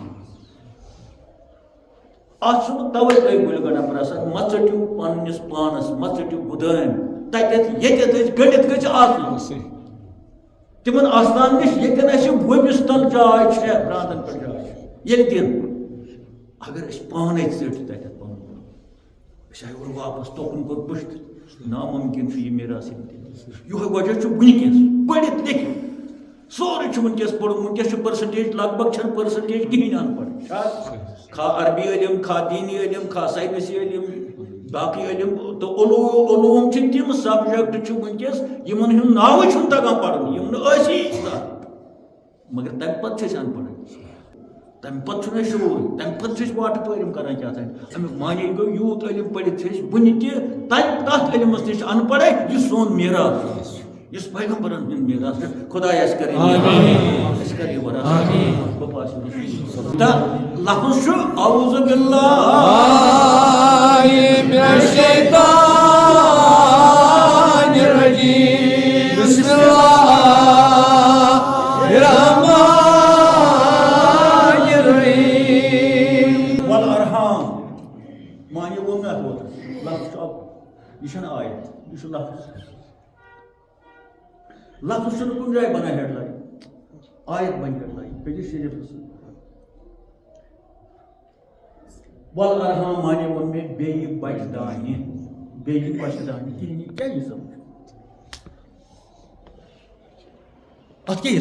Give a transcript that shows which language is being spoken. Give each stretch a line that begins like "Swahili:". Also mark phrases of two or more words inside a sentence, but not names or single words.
Kashmiri: اتھ چھُنہٕ توے تۄہہِ گُلہِ گنڈا پرٛسان مہ ژٔٹِو پنٕنِس پانس مہ ژٔٹِو گُدٲمۍ تتٮ۪تھ ییٚتٮ۪تھ أسۍ گٔنڈِتھ گٔژھۍ آسٕنۍ تِمن آستان نِش ییٚتٮ۪ن اَسہِ ؤبِس تل جاے چھےٚ برٛانٛدن پٮ۪ٹھ جاے چھِ ییٚلہِ دِن اگر أسۍ پانے ژٔٹۍ تتٮ۪تھ پنُن أسۍ آیہِ اورٕ واپس توکُن کوٚر بٔٹھۍ نامُمکِن چھُ یہِ میراث یِہوے وجہ چھُ وٕنکیٚس پٔرِتھ لیکھِتھ سورُے چھُ وٕنکیٚس پوٚرمُت وٕنکیٚس چھُ پٔرسنٹیج لگ بگ چھنہٕ پٔرسنٹیج کِہینۍ ان پڑھ کھا عربی علم کھا دیٖنی علم کھا ساینسی علم باقٕے علم تہٕ علوٗم چھِ تِم سبجکٹ چھِ وٕنکیٚس یِمن ہُنٛد ناوٕے چھُنہٕ تگان پرُن یِم نہٕ ٲسی مگر تمہِ پتہٕ چھِ أسۍ ان پڑھ تمہِ پتہٕ چھُنہٕ اَسہِ شعوٗر تمہِ پتہٕ چھِ أسۍ واٹہٕ پٲرِم کران کیٛاہ تانۍ امیُک معنے گوٚو یوٗت علم پٔرِتھ چھِ أسۍ وُنہِ تہِ تتھ علمس نِش ان پڑھے یُس سون میراث یُس پیغمبرن ہُنٛد میراث چھُ خۄداے اَسہِ کر یہِ تہٕ لفظ چھُ
Arabic: اعوذ باللہ من الشیطان الرجیم بسم اللہ الرحمن الرحیم والارحام
Kashmiri: معنی ووٚن مےٚ اَتھ لفظ چھُ یہِ چھَنہٕ آیت یہِ چھُ لفظ چھُنہٕ کُنہِ جایہِ بنان ہیڈ لاین آیت بنہِ ہیڈ لاین حدیث شریٖفس والارحام معنی ووٚن مےٚ بیٚیہِ بچہِ دانہِ بیٚیہِ بچہِ دانہِ کِہیٖنۍ کیٛاہ یہِ سمجھ اتھ کیٛاہ یہِ